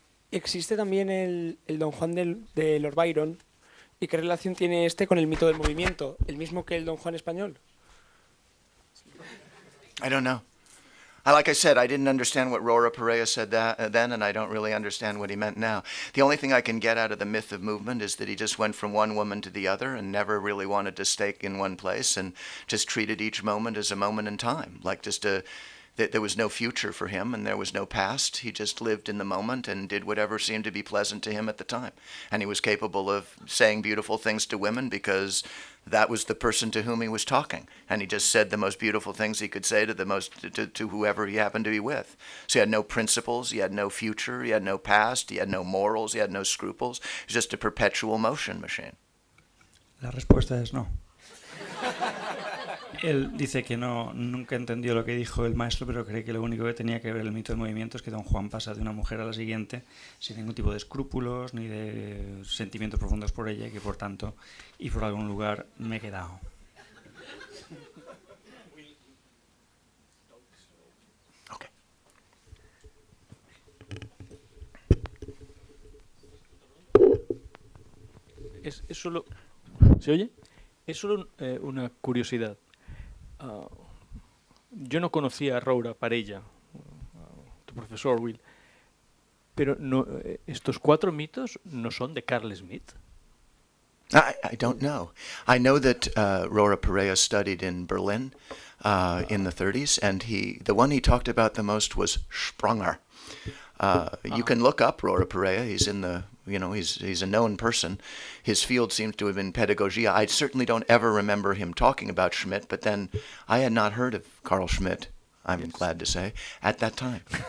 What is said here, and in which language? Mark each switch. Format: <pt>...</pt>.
<es>Existe también el Don Juan de Lord Byron. ¿Y qué relación tiene este con el mito del movimiento? ¿El mismo que el Don Juan español?</es> <en>I don't know. Like I said, I didn't understand what Rora Perea said then, and I don't really understand what he meant now. The only thing I can get out of the myth of movement is that he just went from one woman to the other and never really wanted to stay in one place and just treated each moment as a moment in time, like that there was no future for him and there was no past. He just lived in the moment and did whatever seemed to be pleasant to him at the time. And he was capable of saying beautiful things to women because that was the person to whom he was talking. And he just said the most beautiful things he could say to whoever he happened to be with. So he had no principles, he had no future, he had no past, he had no morals, he had no scruples. He was just a perpetual motion machine.</en> <es>La respuesta es no. Él dice que nunca entendió lo que dijo el maestro, pero cree que lo único que tenía que ver el mito del movimiento es que Don Juan pasa de una mujer a la siguiente sin ningún tipo de escrúpulos ni de sentimientos profundos por ella, y que por tanto, y por algún lugar, me he quedado. Okay. Es solo... ¿Se oye? Es solo una curiosidad. Yo no conocía a Roura Parella, tu profesor Will, pero no, estos 4 mitos no son de Carl Smith.</es> <en>I don't know. I know that Rora Perea studied in Berlin in the 30s, and the one he talked about the most was Spranger. You can look up Rora Perea. He's in the, he's a known person. His field seems to have been pedagogia. I certainly don't ever remember him talking about Schmidt, but then I had not heard of Carl Schmidt, I'm glad to say, at that time.</en>